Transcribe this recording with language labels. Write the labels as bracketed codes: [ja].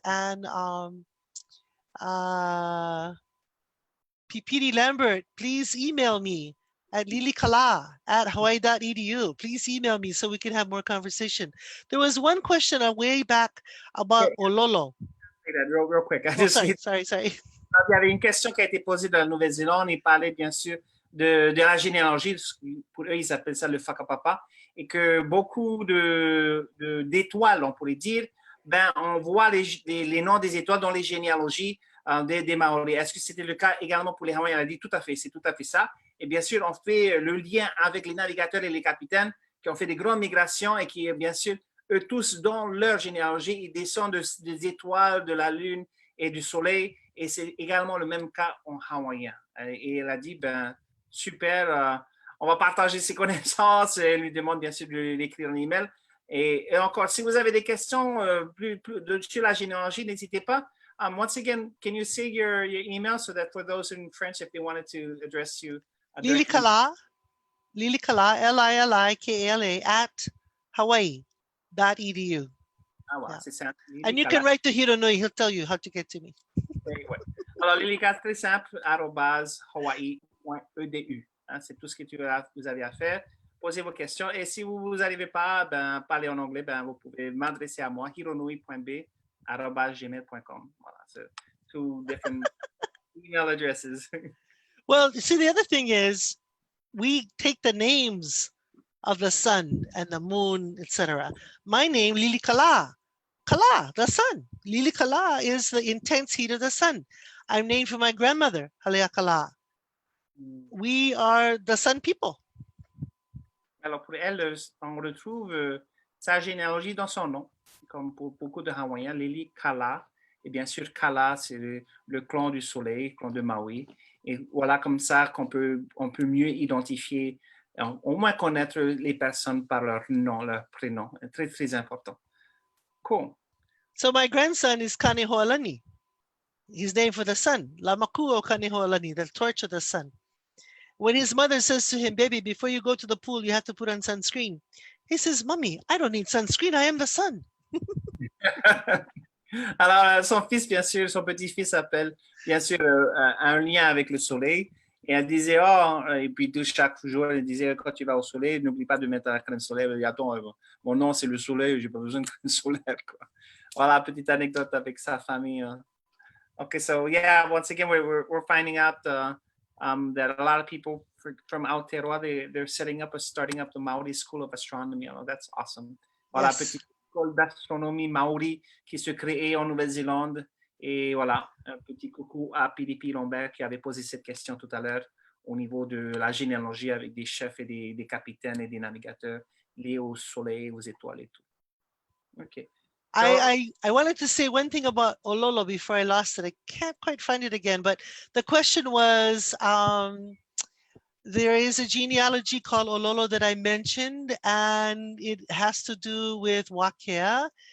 [en] And Pipiri Lambert, please email me at Lilikalā at Hawaii.edu. Please email me so we can have more conversation. There was one question way back about Ololo. Real quick. Oh, sorry. [fr] Il y avait une question qui a été posée dans la Nouvelle-Zélande. Il parlait bien sûr de la généalogie. Pour eux, ils appellent ça le whakapapa. Et que beaucoup d'étoiles, on pourrait dire, ben, on voit les noms des étoiles dans les généalogies des Maoris. Est-ce que c'était le cas également pour les Hawaiiens? Elle a dit tout à fait, c'est tout à fait ça. Et bien sûr, on fait le lien avec les navigateurs et les capitaines qui ont fait des grandes migrations et qui, bien sûr, eux tous, dans leur généalogie, ils descendent des étoiles, de la lune et du soleil. Et c'est également le même cas en hawaïen. Et elle a dit, ben, super, on va partager ses connaissances. Elle lui demande bien sûr de l'écrire en email. Et encore, si vous avez des questions sur la généalogie, n'hésitez pas. [en] Once again, can you say your email so that for those in French, if they wanted to address you? Lilikalā, Lilikalā, at Hawaii.edu. [fr] Ah, ouais, c'est simple. [en] And you can write to Hironui, he'll tell you how to get to me. [fr] Ouais. Alors, Lilikalā, très simple, @hawaii.edu. C'est tout ce que vous avez à faire. Posez vos questions. Et si vous n'arrivez pas, ben, parler en anglais, ben, vous pouvez m'adresser à moi, hironui.b@gmail.com. [en] Voilà, so 2 different email addresses. Well, see, the other thing is we take the names of the sun and the moon, etc. My name, Lilikalā. Kala, the sun. Lilikalā is the intense heat of the sun. I'm named for my grandmother, Haleakala. We are the sun people. [fr] Alors, pour elle, on retrouve sa généalogie dans son nom, comme pour beaucoup de Hawaïens, Lilikalā. Et bien sûr, Kala, c'est le clan du soleil, le clan de Maui. Et voilà comme ça qu'on peut mieux identifier, au moins connaître les personnes par leur nom, leur prénom. Très, très important. Cool. [en] So my grandson is Kameʻeleihiwa. He's named for the sun. Kameʻeleihiwa, the torch of the sun. When his mother says to him, baby, before you go to the pool, you have to put on sunscreen. He says, Mommy, I don't need sunscreen. I am the sun. [fr] Alors, son fils, bien sûr, son petit-fils s'appelle, bien sûr, un lien avec le soleil. Et elle disait, et puis chaque jour, elle disait, quand tu vas au soleil, n'oublie pas de mettre la crème solaire. Elle dit, attends, mon nom, c'est le soleil, j'ai pas besoin de crème solaire, quoi. Voilà, petite anecdote avec sa famille. [en] Okay, so yeah, once again, we're finding out that a lot of people from Aotearoa, they're starting up the Maori School of Astronomy. Oh, that's awesome. Voilà, Yes. [fr] petite école d'astronomie Maori qui se crée en Nouvelle-Zélande. Et voilà, un petit coucou à Philippe Lambert qui avait posé cette question tout à l'heure au niveau de la généalogie avec des chefs et des capitaines et des navigateurs liés au soleil, aux étoiles et tout. [en] Okay. So, I wanted to say one thing about Ololo before I lost it. I can't quite find it again, but the question was, there is a genealogy called Ololo that I mentioned, and it has to do with Wākea.